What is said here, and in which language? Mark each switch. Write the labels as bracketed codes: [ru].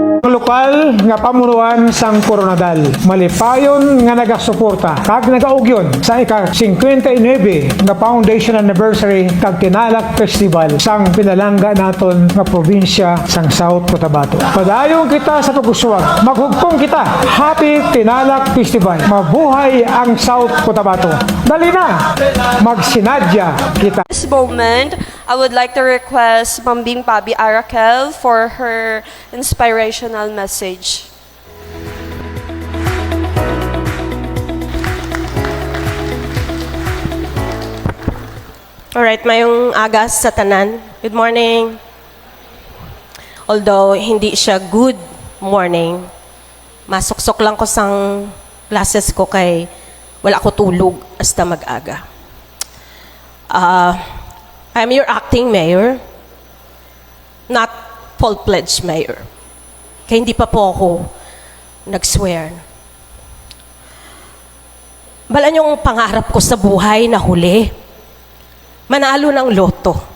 [hil] Lokal nga pamunuan sang Coronadal, malipayon nga nagasuporta kag nagaugyon sa ika-59 nga Foundation Anniversary kag Tinalak Festival sang pinalangga naton nga probinsya sang South Cotabato. Padayon kita sa pag-uswag, maghugpong kita. [en] Happy Tinalak Festival. [hil] Mabuhay ang South Cotabato. Dali na, magsinadya kita. [en] This moment, I would like to request Mambing Pabi Arakel for her inspirational message. [hil] Alright, mayong agas sa tanan. [en] Good morning. [hil] Although hindi siya good morning, masuksok lang ko sang classes ko kay wala ko tulog hasta mag-aga. [en] I'm your acting mayor, not full-fledged mayor. [tl] Kaya hindi pa po ako nag-swear. Balan yung pangarap ko sa buhay na huli, manalo ng loto.